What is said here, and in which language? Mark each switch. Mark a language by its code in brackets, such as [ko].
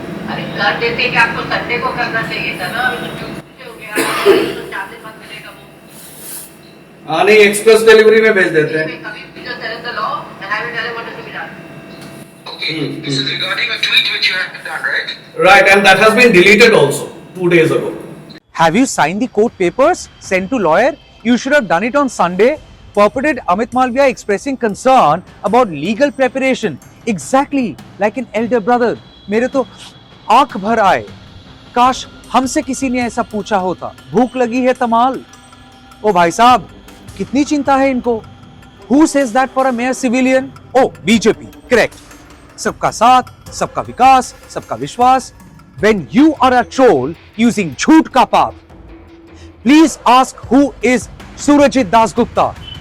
[hi] अरे कर देते हैं कि आपको संडे को करना चाहिए था ना. अभी तो ट्यूसडे हो गया, तो 4 दिन बाद मिलेगा वो. हाँ नहीं एक्सप्रेस डिलीवरी में भेज देते हैं कभी भी [en] just tell him the law and I will tell him what is to be done. This is regarding a tweet which you had done, right? Right, and that has been deleted also 2 days ago. Have you signed the court papers sent to lawyer? You should have done it on Sunday. Purported Amit Malviya expressing concern about legal preparation. Exactly like an elder brother. [hi] मेरे तो आंख भर आए. काश हमसे किसी ने ऐसा पूछा होता. भूख लगी है तमाल. ओ भाई साहब, कितनी चिंता है इनको. [en] Who says that for a mere civilian? Oh, BJP. Correct. [hi] सबका साथ, सबका विकास, सबका विश्वास. [en] When you are a troll using [hi] झूठ का पाप, [en] please ask who is Surajit Dasgupta.